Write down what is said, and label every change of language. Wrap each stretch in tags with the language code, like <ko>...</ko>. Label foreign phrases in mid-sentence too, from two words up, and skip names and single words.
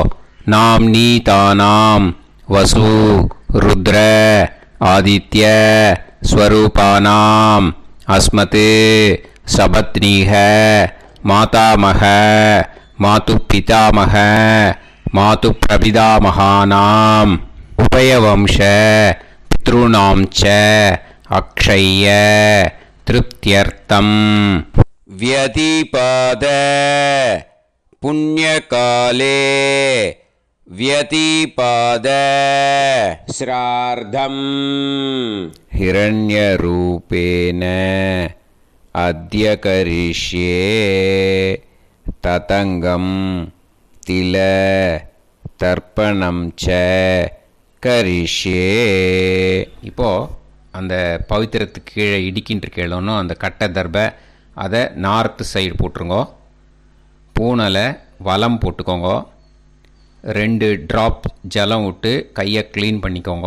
<sa>நாம் நீ தானாம் வசு ருத்ர ஆதித்ய ஸ்வரூபானாம் அஸ்மத் சபத்னீக மாதாமக மாது பிதாமக மாது பிரபிதாமகானாம் உபயவம்ச பித்ருணாம் ச அக்ஷய திருப்தியர்த்தம் வியதிபாத புண்ணியகாலே व्यतिपाद श्रार्धम् हिरण्यरूपेण अद्य करिष्ये ततङ्गं तिल தர்ப்பணம் ச கரிஷ்யே.</sa> <ta>இப்போது அந்த பவித்திரத்துக்கு கீழே இடிக்கின்ற கீழே அந்த கட்டை தர்பை அதை</ta> <en>north side</en> <ta>போட்டுருங்கோ. பூனலை வலம் போட்டுக்கோங்க. 2 ட்ராப் ஜலம் விட்டு கையை க்ளீன் பண்ணிக்கோங்க.</ta>